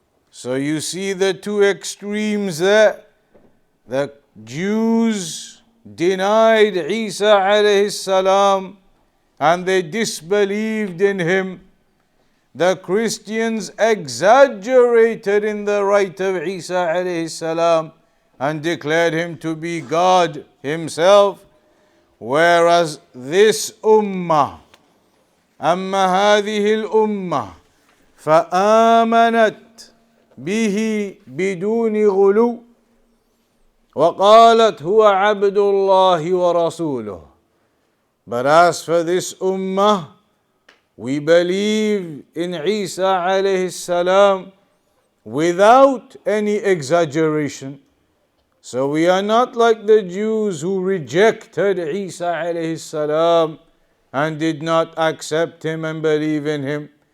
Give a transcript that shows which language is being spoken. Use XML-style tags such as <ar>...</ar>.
<en>So you see the two extremes there. The Jews denied Isa alayhi salam and they disbelieved in him. The Christians exaggerated in the right of Isa alayhi salam and declared him to be God himself. Whereas this ummah,</en> <ar>أما هذه الأمة فآمنت به بدون غلو وقالت هو عبد الله ورسوله.</ar> <en>But as for this ummah, we believe in Isa alayhi salam without any exaggeration. So we are not like the Jews who rejected Isa alayhi salam and did not accept him and believe in him.</en>